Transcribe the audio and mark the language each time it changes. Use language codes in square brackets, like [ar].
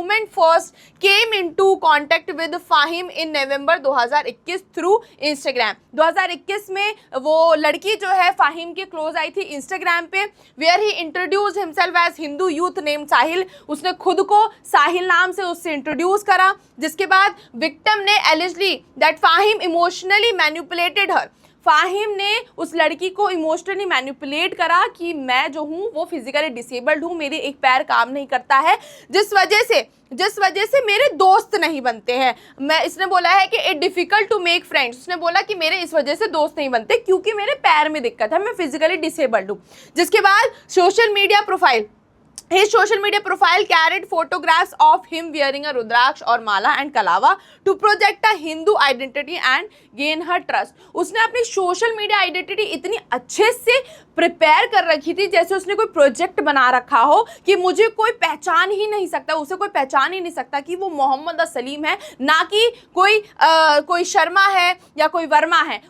[en] first came into contact with Fahim in November 2021 through Instagram। [hi] 2021 में वो लड़की जो है फाहिम के क्लोज आई थी इंस्टाग्राम पे, [en] where he introduced himself as Hindu youth named Sahil. [hi] उसने खुद को साहिल नाम से उससे इंट्रोड्यूस करा, जिसके बाद विक्टिम ने [en] allegedly that Fahim emotionally manipulated her। [hi] Fahim ने उस लड़की को इमोशनली मैनिपुलेट करा कि मैं जो हूँ वो फिजिकली डिसेबल्ड हूँ, मेरे एक पैर काम नहीं करता है, जिस वजह से मेरे दोस्त नहीं बनते हैं। इसने बोला है कि [en] It difficult to make friends. [hi] उसने बोला कि मेरे इस वजह से दोस्त नहीं बनते क्योंकि मेरे पैर में दिक्कत है, मैं फिजिकली डिसेबल्ड हूँ। जिसके बाद social media profile, [en] his social media profile carried photographs of him wearing a rudraksh और माला and कलावा to project a Hindu identity and gain her trust। [hi] उसने अपनी सोशल मीडिया आइडेंटिटी इतनी अच्छे से प्रिपेयर कर रखी थी जैसे उसने कोई प्रोजेक्ट बना रखा हो कि मुझे कोई पहचान ही नहीं सकता, उसे कोई पहचान ही नहीं सकता कि वो मोहम्मद सलीम है, ना कि कोई शर्मा है या कोई वर्मा है।